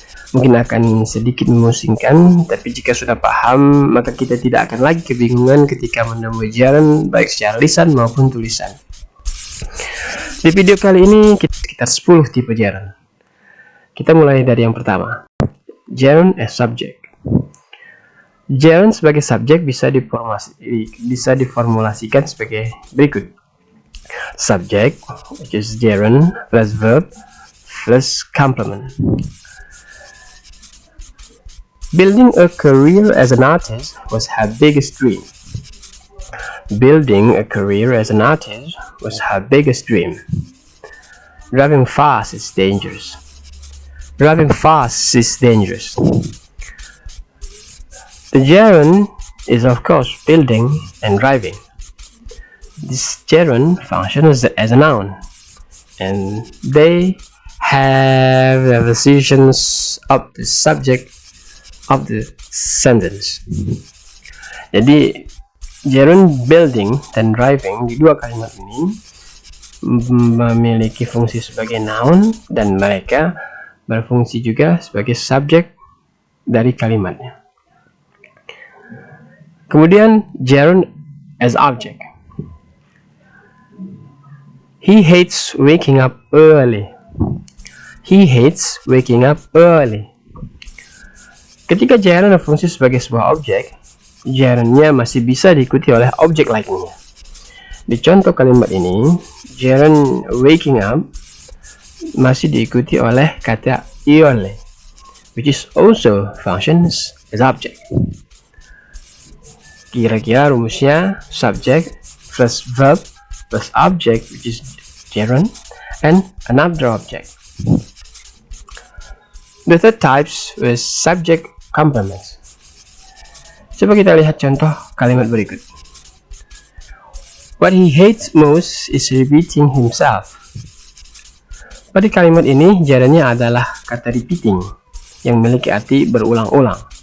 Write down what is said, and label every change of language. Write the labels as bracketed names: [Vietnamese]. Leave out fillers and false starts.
[Indonesian] Mungkin akan sedikit memusingkan, tapi jika sudah paham, maka kita tidak akan lagi kebingungan ketika menemui gerund baik secara lisan maupun tulisan. Di video kali ini kita sekitar 10 tipe gerund. Kita mulai dari yang pertama. [English] Gerund as subject. [Indonesian] Gerund sebagai subjek bisa diformulasikan sebagai berikut. [English] Subject, which is gerund plus verb plus complement. Building a career as an artist was her biggest dream. Building a career as an artist was her biggest dream. Driving fast is dangerous. Driving fast is dangerous. The gerund is of course building and driving. This gerund functions as a noun, and they have the positions of the subject of the sentence. [Indonesian] Jadi gerund building dan driving di dua kalimat ini memiliki fungsi sebagai noun dan mereka berfungsi juga sebagai subjek dari kalimatnya. Kemudian [English] gerund as object. He hates waking up early. He hates waking up early. [Indonesian] Ketika gerund berfungsi sebagai sebuah objek, gerundnya masih bisa diikuti oleh objek lainnya. Di contoh kalimat ini, gerund waking up masih diikuti oleh kata early, [English] which is also functions as object. [Indonesian] Kira-kira rumusnya [English] subject plus verb plus object, which is gerund, and another object. The third types is subject complements. [Indonesian] Coba kita lihat contoh kalimat berikut. [English] What he hates most is repeating himself. [Indonesian] Pada kalimat ini, gerundnya adalah kata repeating yang memiliki arti berulang-ulang.